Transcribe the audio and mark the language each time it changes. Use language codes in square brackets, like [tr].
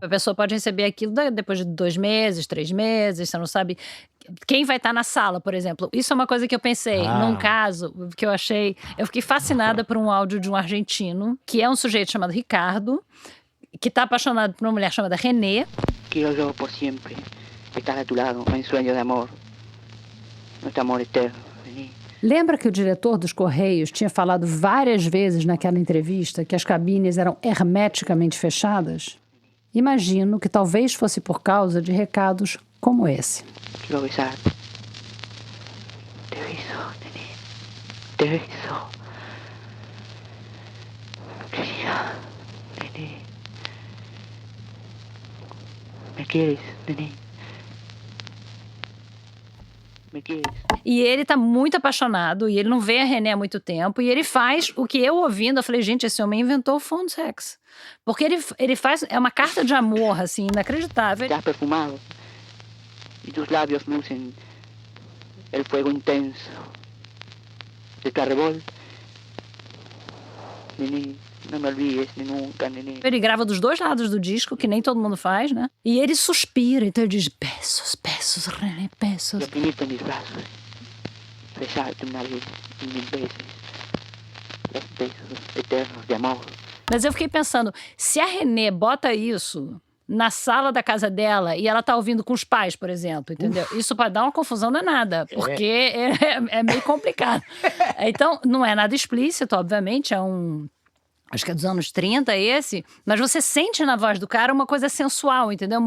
[pt] A pessoa pode receber aquilo depois de 2 meses, 3 meses, você não sabe quem vai estar na sala, por exemplo. Isso é uma coisa que eu pensei, num caso que eu achei... Eu fiquei fascinada por um áudio de um argentino, que é um sujeito chamado Ricardo, que está apaixonado por uma mulher chamada René. [es] Quiero yo por siempre estar a tu lado en sueño de amor, nuestro amor eterno. [pt] Lembra que o diretor dos Correios tinha falado várias vezes naquela entrevista que as cabines eram hermeticamente fechadas? Imagino que talvez fosse por causa de recados como esse. [es] Quiero besar. Te beso, Nené. Te beso. Querida, Nené. Me quieres, Nené. Me quieres. [pt] E ele tá muito apaixonado, e ele não vê a René há muito tempo, e ele faz o que eu ouvindo, eu falei, gente, esse homem inventou o phone sex. Porque ele faz, é uma carta de amor, assim, inacreditável. [es] Estás perfumado, y tus labios lucen el fuego intenso de tu arrebol. [pt] Nené, não me olvides nem nunca, Nené. Ele grava dos 2 lados do disco, que nem todo mundo faz, né? E ele suspira, então ele diz, [es] besos, besos, René, besos. Y oprimirte en mis brazos, besarte una vez y 1000 veces, los besos eternos de amor. [pt] Mas eu fiquei pensando, se a René bota isso na sala da casa dela e ela tá ouvindo com os pais, por exemplo, entendeu? Isso pode dar uma confusão danada, porque é meio complicado. Então, não é nada explícito, obviamente, acho que é dos anos 30 esse, mas você sente na voz do cara uma coisa sensual, entendeu?